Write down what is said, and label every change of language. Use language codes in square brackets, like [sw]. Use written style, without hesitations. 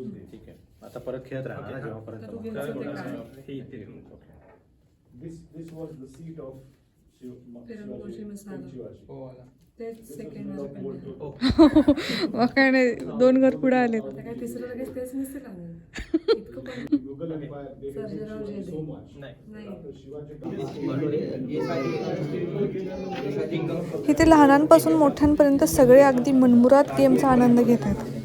[mr] ठीक आहे, आता परत खेळत राहणार ना जेव्हा परत हे इथे [en] This was the seat of Shivaji. [mr] मग काय नाही, 2 घर पुढे आले. [en] Mughal Empire, they gave so much. [mr] इथे लहानांपासून मोठ्यांपर्यंत सगळे अगदी मनमुराद गेमचा आनंद घेत आहेत.